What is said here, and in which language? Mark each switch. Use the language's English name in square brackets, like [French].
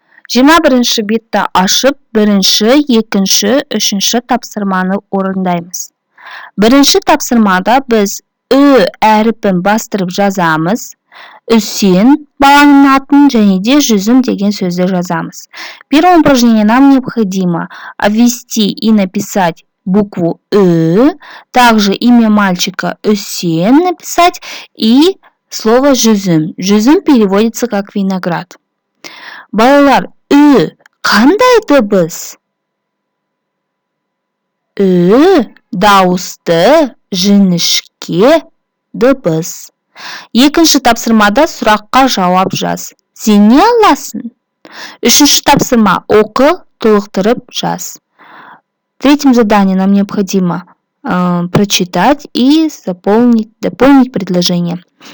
[Kazakh] 21 бетті ашып, бірінші, екінші, үшінші тапсырманы орындаймыз. Бірінші тапсырмада біз ү әріпін бастырып жазамыз. Үсен баланың атын және де жүзім деген сөзді жазамыз. [Russian] Первое упражнение нам необходимо обвести и написать букву «ы», также имя мальчика Үсен написать и слово «жүзім». Жүзім переводится как виноград. [Kazakh] Балалар, «ы» қандай дыбыс? «ы» дауысты, жіңішке дыбыс. Екінші тапсырмада сұраққа жауап жаз. Сен не аласың? Үшінші тапсырма оқы, толықтырып жаз. [Russian] В третьем задании нам необходимо прочитать и дополнить предложение.